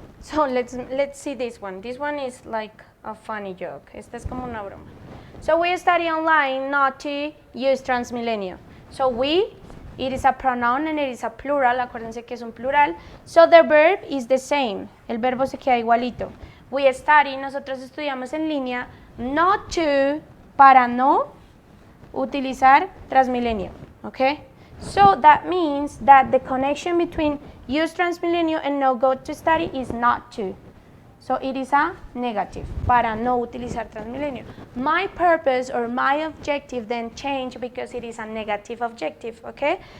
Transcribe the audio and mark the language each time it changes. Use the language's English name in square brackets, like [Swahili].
[English] So let's see this one. This one is like a funny joke. [Spanish] Esta es como una broma. [English] So we study online not to use transmilenio. So we, it is a pronoun and it is a plural. [Spanish] Acuérdense que es un plural. [English] So the verb is the same. [Spanish] El verbo se queda igualito. [English] We study, [Spanish] nosotros estudiamos en línea, [English] not to, [Spanish] para no utilizar transmilenio. [English] Okay? So that means that the connection between use transmilenio and no go to study is not to. So it is a negative, [Spanish] para no utilizar transmilenio. [English] My purpose or my objective then change because it is a negative objective, okay?